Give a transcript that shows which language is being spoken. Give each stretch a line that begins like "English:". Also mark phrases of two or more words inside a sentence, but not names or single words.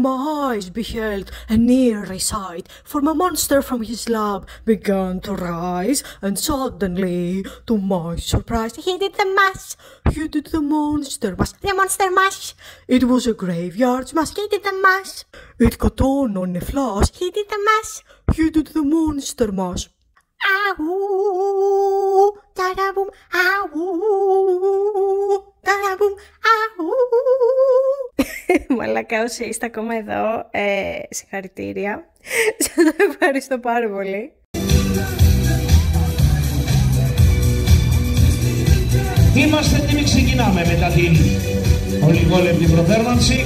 English: my eyes beheld an eerie sight, for my monster from his lab began to rise, and suddenly, to my surprise, he did the mash. He did the monster mash. The monster mash. It was a graveyard smash. He did the mash. It got on a flash. He did the mash. He did the monster mash. Ahoo, da-da-boom, ahoo, da-da-boom, ahoo.
Greek: Μαλάκα, όσοι είστε ακόμα εδώ, συγχαρητήρια. Σας ευχαριστώ πάρα πολύ. Είμαστε έτοιμοι, ξεκινάμε μετά την ολιγόλεπτη προθέρμανση.